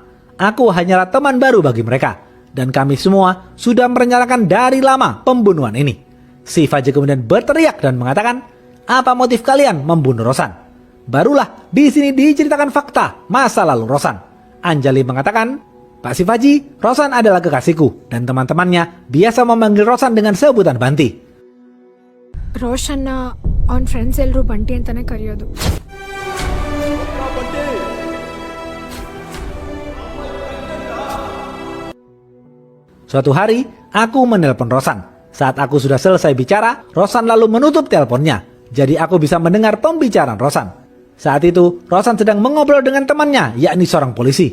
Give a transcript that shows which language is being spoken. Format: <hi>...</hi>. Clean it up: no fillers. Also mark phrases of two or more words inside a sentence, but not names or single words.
<id>Aku hanyalah teman baru bagi mereka. Dan kami semua sudah merencanakan dari lama pembunuhan ini. Shivaji kemudian berteriak dan mengatakan, apa motif kalian membunuh Rosan? Barulah di sini diceritakan fakta masa lalu Rosan. Anjali mengatakan, Pak Shivaji, Rosan adalah kekasihku dan teman-temannya biasa memanggil Rosan dengan sebutan Banti.</id> <kn>ರೋಷನ್ನ ಅವನ ಫ್ರೆಂಡ್ಸ್ ಎಲ್ಲರೂ ಬಂಟಿ ಅಂತಾನೆ ಕರೆಯೋದು.</kn> <id>Suatu hari, aku menelpon Rosan. Saat aku sudah selesai bicara, Rosan lalu menutup teleponnya. Jadi aku bisa mendengar pembicaraan Rosan. Saat itu, Rosan sedang mengobrol dengan temannya, yakni seorang polisi.</id>